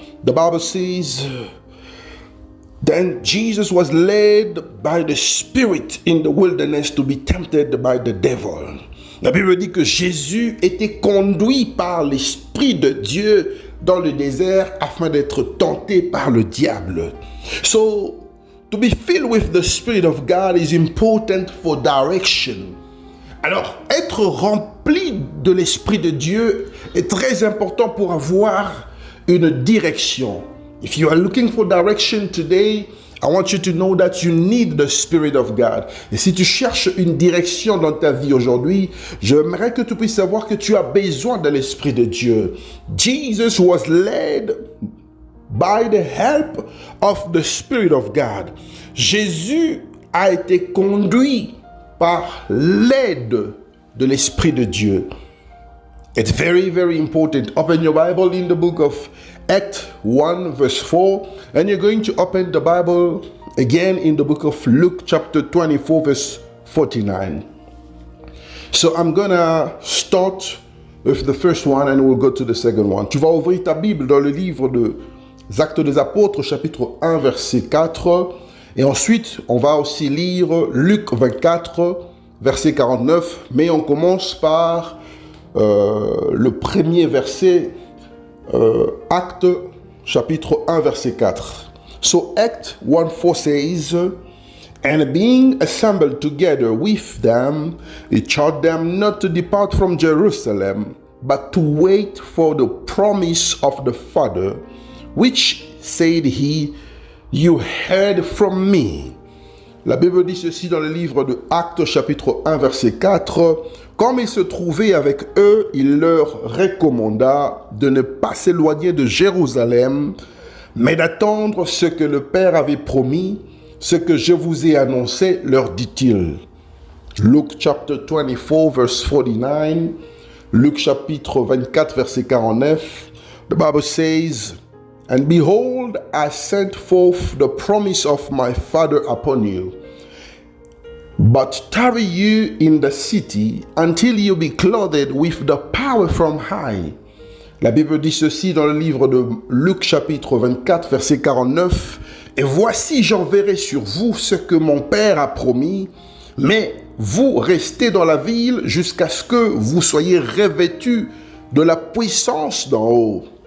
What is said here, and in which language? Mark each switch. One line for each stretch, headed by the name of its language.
English: The Bible says, Then Jesus was led by the Spirit in the wilderness to be tempted by the devil.
French: La Bible dit que Jésus était conduit par l'Esprit de Dieu dans le désert afin d'être tenté par le diable.
English: So, to be filled with the Spirit of God is important for direction.
French: Alors, être rempli de l'Esprit de Dieu est très important pour avoir une direction.
English: If you are looking for direction today, I want you to know that you need the Spirit of God.
French: Et si tu cherches une direction dans ta vie aujourd'hui, j'aimerais que tu puisses savoir que tu as besoin de l'Esprit de Dieu.
English: Jesus was led by the help of the Spirit of God.
French: Jésus a été conduit par l'aide de l'Esprit de Dieu.
English: It's very, very important. Open your Bible in the book of Acts 1 verse 4. And you're going to open the Bible again in the book of Luke chapter 24 verse 49. So I'm going to start with the first one and we'll go to the second one.
French: Tu vas ouvrir ta Bible dans le livre des Actes des Apôtres chapitre 1 verset 4. Et ensuite, on va aussi lire Luc 24 verset 49. Mais on commence par le premier verset, Acte chapitre 1 verset 4.
English: So Act 1:4 says, And being assembled together with them, he charged them not to depart from Jerusalem, but to wait for the promise of the Father, which said he, You heard from me.
French: La Bible dit ceci dans le livre de Actes chapitre 1 verset 4. Comme il se trouvait avec eux, il leur recommanda de ne pas s'éloigner de Jérusalem, mais d'attendre ce que le Père avait promis, ce que je vous ai annoncé, leur dit-il.
English: Luke chapter 24 verse 49.
French: Luc chapitre 24 verset 49.
English: The Bible says, And behold, I sent forth the promise of my Father upon you. But tarry you in the city until you be clothed with the power from high.
French: La Bible dit ceci dans le livre de Luc chapitre 24 verset 49. Et voici j'enverrai sur vous ce que mon Père a promis, mais vous restez dans la ville jusqu'à ce que vous soyez revêtus de la puissance d'en haut.